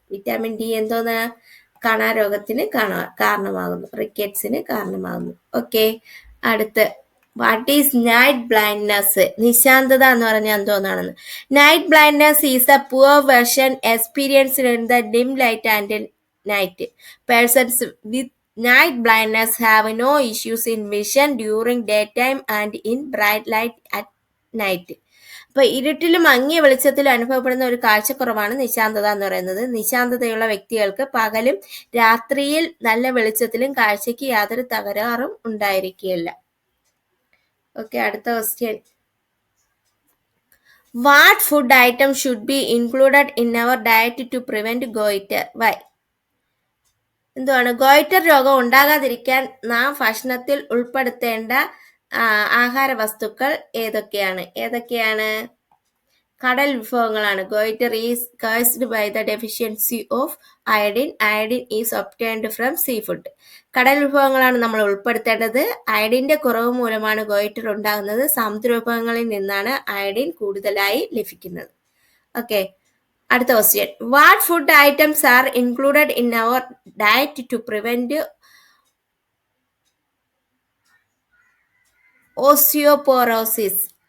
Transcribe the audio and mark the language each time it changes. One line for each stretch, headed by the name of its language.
Malayalam: Vitamin D എന്തോന്ന്? കണാരോഗത്തിന് കാരണമാകുന്നു, റിക്കറ്റ്സിന് കാരണമാകുന്നു. ഓക്കെ, അടുത്ത്
English: What is night blindness?
Malayalam: നിശാന്തത എന്ന് പറഞ്ഞാൽ എന്തോന്നാണെന്ന്.
English: Night blindness is a poor version experienced in the dim light and night. Persons with night blindness have no issues in vision during daytime and in bright light at night.
Malayalam: അപ്പോൾ ഇരുട്ടിലും മങ്ങിയ വെളിച്ചത്തിലും അനുഭവപ്പെടുന്ന ഒരു കാഴ്ചക്കുറവാണ് നിശാന്തത എന്ന് പറയുന്നത്. നിശാന്തതയുള്ള വ്യക്തികൾക്ക് പകലും രാത്രിയിൽ നല്ല വെളിച്ചത്തിലും കാഴ്ചയ്ക്ക് യാതൊരു തകരാറും ഉണ്ടായിരിക്കുകയില്ല. ഓക്കെ, അടുത്ത question.
English: What food item should be included in our diet to prevent goitre? Why?
Malayalam: എന്തുവാണ്? ഗോയിറ്റർ രോഗം ഉണ്ടാകാതിരിക്കാൻ നാം ഭക്ഷണത്തിൽ ഉൾപ്പെടുത്തേണ്ട ആഹാര വസ്തുക്കൾ ഏതൊക്കെയാണ്? കടൽ വിഭവങ്ങളാണ്.
English: Goitre is caused by the deficiency of iodine. Iodine is obtained from seafood.
Malayalam: കടൽ വിഭവങ്ങളാണ് നമ്മൾ ഉൾപ്പെടുത്തേണ്ടത്. അയഡിന്റെ കുറവ് മൂലമാണ് ഗോയിറ്റർ ഉണ്ടാകുന്നത്. സമുദ്ര വിഭവങ്ങളിൽ നിന്നാണ് അയഡിൻ കൂടുതലായി ലഭിക്കുന്നത്. ഓക്കെ, അടുത്ത question.
English: What food items are included in our diet to prevent osteoporosis?